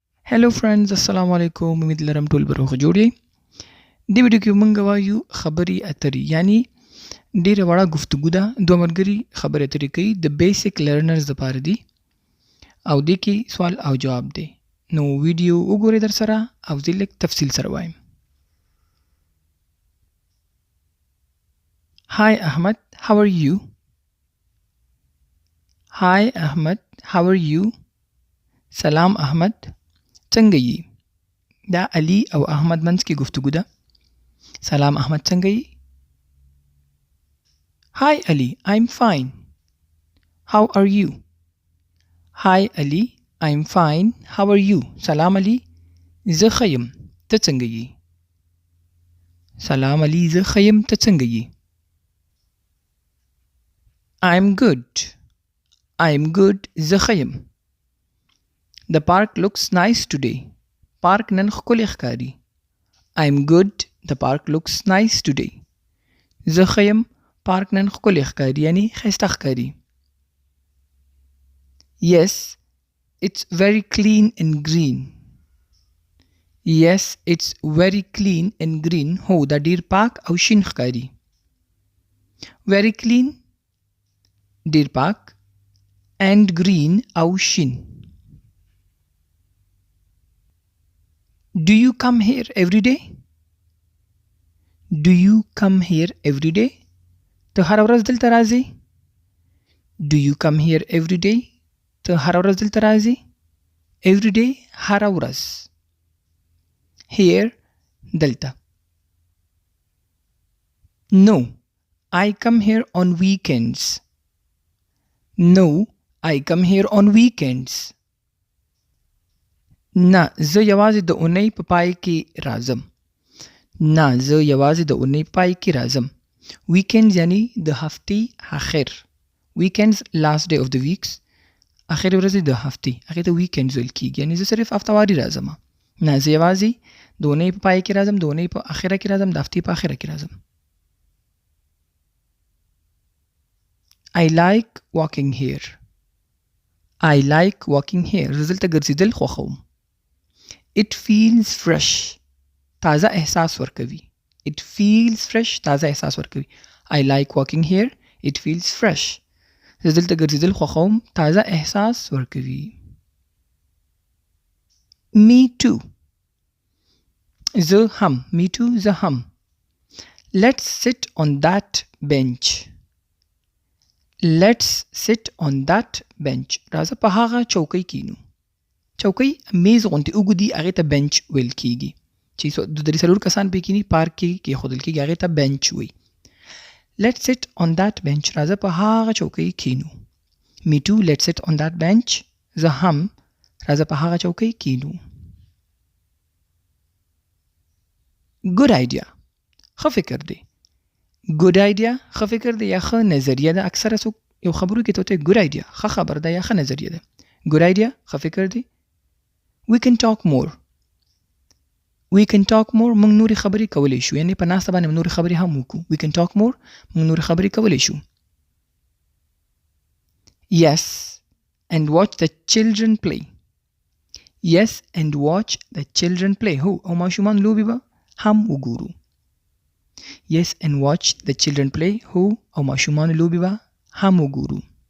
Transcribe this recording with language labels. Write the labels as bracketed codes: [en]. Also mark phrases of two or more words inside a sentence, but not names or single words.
[en] hello friends [ar] السلام علیکم [ps] امید لرم ټول به یئ جوړ دی ویډیو کې مونږ وایو خبري اتري یعنی ډیره وړه گفتگو ده دوه ملګري خبرې اترې کوي د [en] basic learners [ps] لپاره دي او دې کې سوال او جواب دی نو ویډیو وګورئ در سره او زه لږ تفصیل سره وایم [en] Hi Ahmed, how are you? Hi Ahmed, how are you? [ps] سلام احمد څنګه یې دا علي او احمد منځ کې گفتگو ده سلام احمد څنګه یې [en] Hi Ali, I'm fine. How are you? Hi Ali, I'm fine. How are you? [ps] سلام علي زه ښه یم ته څنګه یې سلام علي زه ښه یم ته څنګه یې [en] I'm good. I'm good. [ps] زه ښه یم [en] The park looks nice today. [ps] Park نن ښکلی ښکاري [en] I'm good. The park looks nice today. [ps] زه ښه یم پارک نن ښکلی ښکاري یعنی ښایسته ښکاري [en] Yes, it's very clean and green. Yes, it's very clean and green. [ps] هو دا ډیر پاک او شین ښکاري [en] Very clean [ps] ډیر پاک [en] and green [ps] او شین [en] Do you come here every day? Do you come here every day? [ps] ته هر ورځ دلته راځې [en] Do you come here every day? [ps] ته هر ورځ دلته راځې [en] Every day [ps] هر ورځ [en] Here دلته No, I come here on weekends. No, I come here on weekends. [ps] نه زه یوازې د اونۍ په پای کې راځم نه زه یوازې د اونۍ پای کې راځم weekends یعنی د هفتې آخر [en] weekends last day of the weeks [ps] آخر ورځې د هفتې هغې ته weekends ویل کېږي یعنی زه صرف هفتواري راځم نه زه یوازې د اونۍ په پای کې راځم د اونۍ په آخره کې راځم د هفتې په آخره کې راځم [en] I like walking here. I like walking here. [ps] زه دلته ګرځېدل خوښوم [en] It feels fresh. [ps] تازه احساس ورکوي [en] It feels fresh. [ps] تازه احساس ورکوي [en] I like walking here. It feels fresh. [ps] زه دلته ګرځېدل خوښوم تازه احساس ورکوي [en] Me too. [ps] زه هم [en] Me too. [ps] زه هم [en] Let's sit on that bench. Let's sit on that bench. [ps] راځه په هغه چوکۍ کینو چوکۍ میز غوندې اوږدي هغې ته بنچ ویل کېږي چې دوه درې څلور کسان پې کیني پارک کې کېښودل کېږي هغې ته بنچ وایي [en] Let's sit on that bench. [ps] راځه په هغه چوکۍ کینو [en] Me too. Let's sit on that bench. [ps] زه هم راځه په هغه چوکۍ کینو [en] Good idea. [ps] ښه فکر دی [en] Good idea [ps] ښه فکر دی یا ښه نظریه ده اکثره څوک یو خبرو کې ته ورته [en] Good idea [ps] ښه خبر ده یا ښه نظریه ده [en] Good idea [ps] ښه فکر دی [en] We can talk more. We can talk more. [ps] موږ نورې خبرې کولی شو یعنی په ناسته باندې نورې خبرې هم وکړو [en] We can talk more. [ps] موږ نورې خبرې کولی شو [en] Yes, and watch the children play. Yes, and watch the children play. [ps] هو او ماشومان لوبې به هم وګورو [en] Yes, and watch the children play. [ps] هو او ماشومان لوبې به هم وګورو